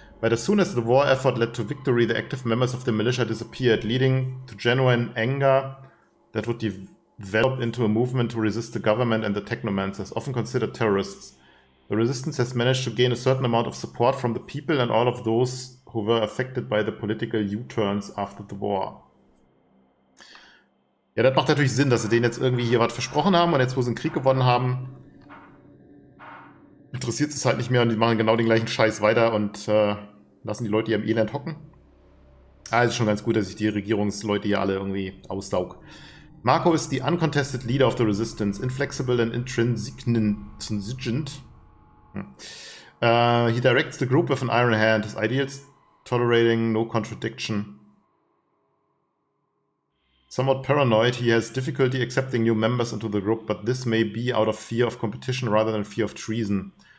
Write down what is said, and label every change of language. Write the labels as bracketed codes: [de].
[en] But as soon as the war effort led to victory, the active members of the militia disappeared, leading to genuine anger that would develop into a movement to resist the government and the technomancers, often considered terrorists. The resistance has managed to gain a certain amount of support from the people and all of those who were affected by the political U-turns after the war. [de] Ja, das macht natürlich Sinn, dass sie denen jetzt irgendwie hier was versprochen haben und jetzt, wo sie einen Krieg gewonnen haben, interessiert es halt nicht mehr und die machen genau den gleichen Scheiß weiter und lassen die Leute hier im Elend hocken. Ah, es ist schon ganz gut, dass ich die Regierungsleute hier alle irgendwie aussaug. [en] Marco is the uncontested leader of the resistance, inflexible and intransigent. He directs the group with an iron hand, his ideals tolerating no contradiction. Somewhat paranoid, he has difficulty accepting new members into the group, but this may be out of fear of competition rather than fear of treason.